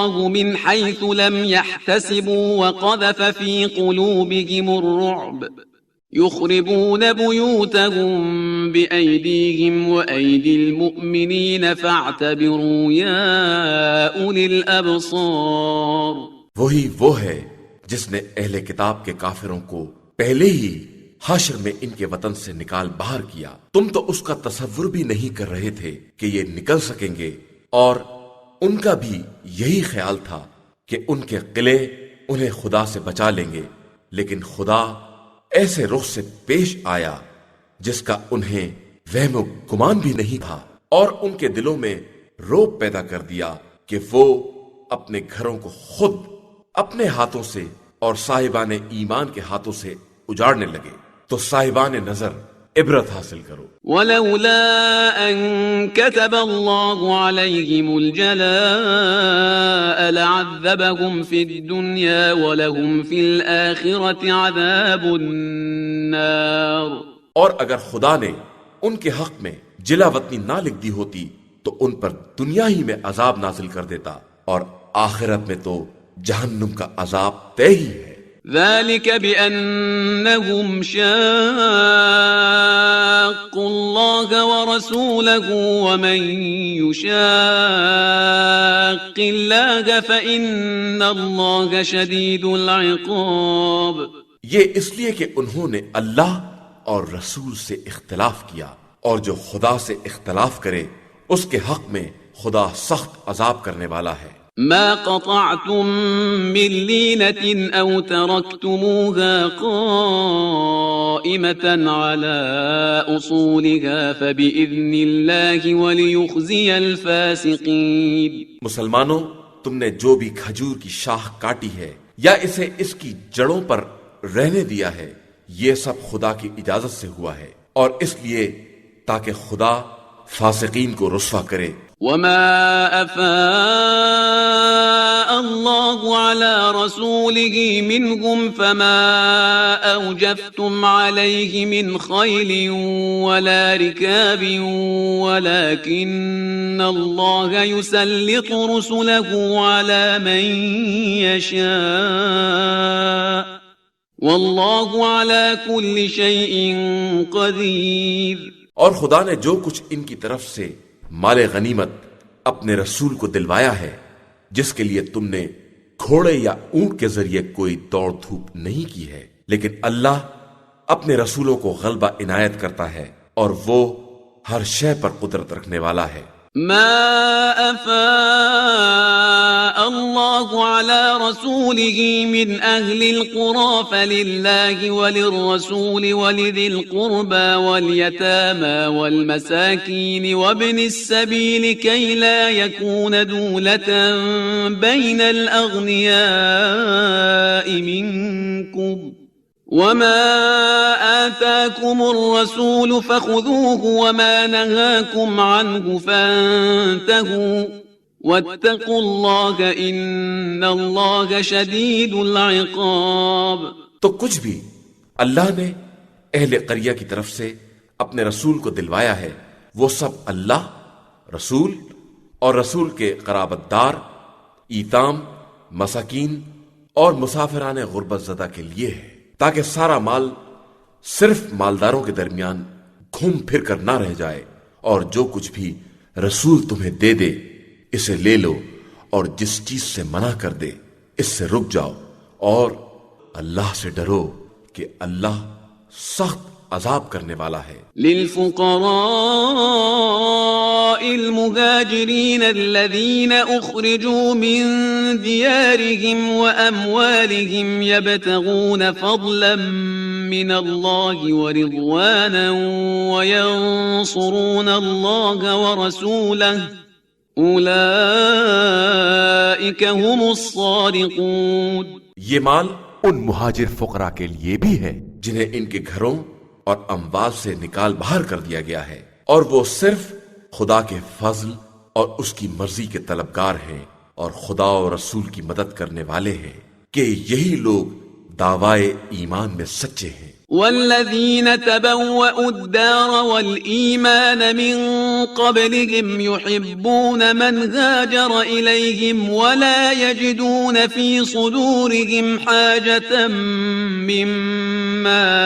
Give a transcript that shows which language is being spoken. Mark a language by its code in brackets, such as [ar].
[ar] من حيث لم يحتسبوا وقذف في قلوبهم الرعب يخربون بيوتهم بأيديهم وأيدي المؤمنين فاعتبروا يا أولي الأبصار۔ [ur] وہی وہ ہے جس نے اہل کتاب کے کافروں کو پہلے ہی حشر میں ان کے وطن سے نکال باہر کیا۔ تم تو اس کا تصور بھی نہیں کر رہے تھے کہ یہ نکل سکیں گے، اور ان کا بھی یہی خیال تھا کہ ان کے قلعے انہیں خدا سے بچا لیں گے، لیکن خدا ایسے رخ سے پیش آیا جس کا انہیں وہم و گمان بھی نہیں تھا، اور ان کے دلوں میں رعب پیدا کر دیا کہ وہ اپنے گھروں کو خود اپنے ہاتھوں سے اور صاحبان ایمان کے ہاتھوں سے اجاڑنے لگے۔ تو صاحبان نظر عبرت حاصل کرو۔ [ar] ولولا أن كتب الله عليهم الجلاء لعذبهم في الدنيا ولهم في الآخرة عذاب النار۔ [ur] اور اگر خدا نے ان کے حق میں جلا وطنی نہ لکھ دی ہوتی تو ان پر دنیا ہی میں عذاب نازل کر دیتا، اور آخرت میں تو جہنم کا عذاب طے ہی ہے۔ [ar] ذلك بأنهم شاقوا الله ورسوله ومن يشاق الله فإن الله شديد العقاب۔ [ur] یہ اس لیے کہ انہوں نے اللہ اور رسول سے اختلاف کیا، اور جو خدا سے اختلاف کرے اس کے حق میں خدا سخت عذاب کرنے والا ہے۔ [ar] ما قطعتم من لينة أو تركتموها قائمة على أصولها فبإذن الله وليخزي الفاسقين۔ [ur] مسلمانوں، تم نے جو بھی کھجور کی شاخ کاٹی ہے یا اسے اس کی جڑوں پر رہنے دیا ہے، یہ سب خدا کی اجازت سے ہوا ہے، اور اس لیے تاکہ خدا فاسقین کو رسوا کرے۔ [ar] وما أفاء الله على رسوله منهم فما أوجفتم عليه من خيل ولا ركاب ولكن الله يسلط رسله على من يشاء والله على كل شيء قدير۔ [ur] اور خدا نے جو کچھ ان کی طرف سے مال غنیمت اپنے رسول کو دلوایا ہے، جس کے لیے تم نے گھوڑے یا اونٹ کے ذریعے کوئی دوڑ دھوپ نہیں کی ہے، لیکن اللہ اپنے رسولوں کو غلبہ عنایت کرتا ہے، اور وہ ہر شے پر قدرت رکھنے والا ہے۔ [ar] ما أفاء الله على رسوله من أهل القرى فلله وللرسول ولذي القربى واليتامى والمساكين وابن السبيل كي لا يكون دولة بين الأغنياء منكم وما آتاكم الرسول فخذوه وما نهاكم عنه فانتهوا واتقوا الله إن الله شديد العقاب. [ur] تو کچھ بھی اللہ نے اہل قریہ کی طرف سے اپنے رسول کو دلوایا ہے وہ سب اللہ، رسول اور رسول کے قرابت دار، ایتام، مساکین اور مسافران غربت زدہ کے لیے ہے، تاکہ سارا مال صرف مالداروں کے درمیان گھوم پھر کر نہ رہ جائے، اور جو کچھ بھی رسول تمہیں دے دے اسے لے لو، اور جس چیز سے منع کر دے اس سے رک جاؤ، اور اللہ سے ڈرو کہ اللہ سخت عذاب کرنے والا ہے. [ar] للفقراء المهاجرين الذين أخرجوا من ديارهم وأموالهم يبتغون فضلا من الله ورضوانا وينصرون الله ورسوله أولئك هم الصادقون. [ur] یہ مال ان مہاجر فقراء کے لیے بھی ہے جنہیں ان کے گھروں اور اموال سے نکال باہر کر دیا گیا ہے، اور وہ صرف خدا کے فضل اور اس کی مرضی کے طلبگار ہیں، اور خدا اور رسول کی مدد کرنے والے ہیں، کہ یہی لوگ دعوائے ایمان میں سچے ہیں. [ar] والذين تبوأوا الدار والإيمان من قبلهم يحبون من هاجر إليهم ولا يجدون في صدورهم حاجة مما